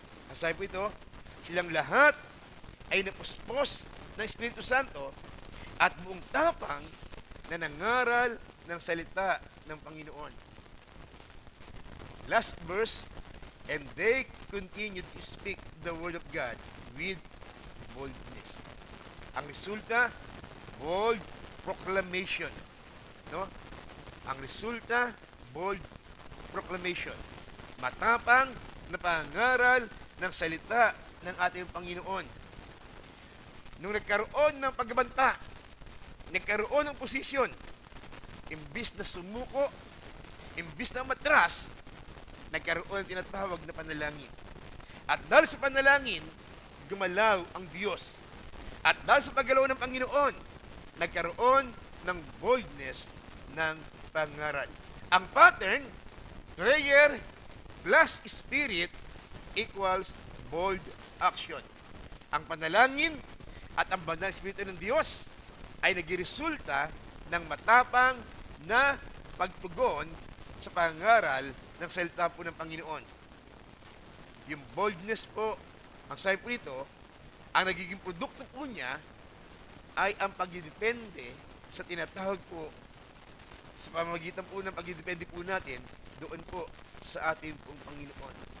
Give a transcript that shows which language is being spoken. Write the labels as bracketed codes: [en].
[tl] Ang sabi po ito, silang lahat ay napuspos ng Espiritu Santo at buong tapang na nangaral ng salita ng Panginoon. [en] Last verse, and they continued to speak the word of God with boldness. [tl] Ang resulta, [en] bold proclamation. [tl] No? Ang resulta, [en] bold proclamation. [tl] Matapang na pangaral ng salita ng ating Panginoon. Nung nagkaroon ng pagbabanta, nagkaroon ng posisyon, imbis na sumuko, imbis na matras, nagkaroon ng tinatawag na panalangin. At dahil sa panalangin, gumalaw ang Diyos. At dahil sa paggalaw ng Panginoon, nagkaroon ng boldness ng pangaral. Ang pattern, [en] prayer plus spirit equals bold action. [tl] Ang panalangin at ang banal na Espiritu ng Diyos ay nagresulta ng matapang na pagtugon sa pangaral ng salita po ng Panginoon. Yung boldness po, ang sabi po ito, ang nagiging produkto po niya ay ang pagdidepende sa tinatawag po, sa pamamagitan po ng pagdidepende po natin doon po sa ating pong Panginoon.